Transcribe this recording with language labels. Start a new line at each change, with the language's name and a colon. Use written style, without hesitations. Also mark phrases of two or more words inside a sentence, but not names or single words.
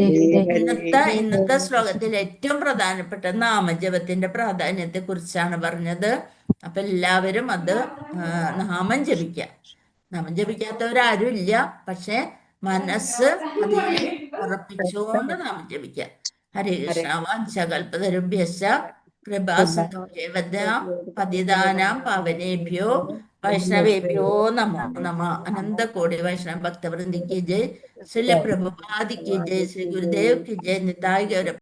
Malayalam: ഇന്നത്തെ ശ്ലോകത്തിൽ ഏറ്റവും പ്രധാനപ്പെട്ട നാമജപത്തിന്റെ പ്രാധാന്യത്തെ കുറിച്ചാണ് പറഞ്ഞത്. അപ്പൊ എല്ലാവരും അത് നാമം ജപിക്കാം. നാമം ജപിക്കാത്തവരാരും ഇല്ല, പക്ഷെ മനസ്സ് അതിൽ ഉറപ്പിച്ചുകൊണ്ട് നാമം ജപിക്കാം.
Sanskrit: ഹരേ കൃഷ്ണ വാഞ്ചകൽപതരുഭ്യശ്ച കൃപാസിന്ധുഭ്യവ പതിതാനാം പാവനേഭ്യോ വൈഷ്ണവേഭ്യോ നമോ നമ.
Hindi: अनंतकोटि वैष्णव भक्तवृंद की जय. श्रील प्रभुपाद की जय. श्री गुरुदेव की जय. निताई गौर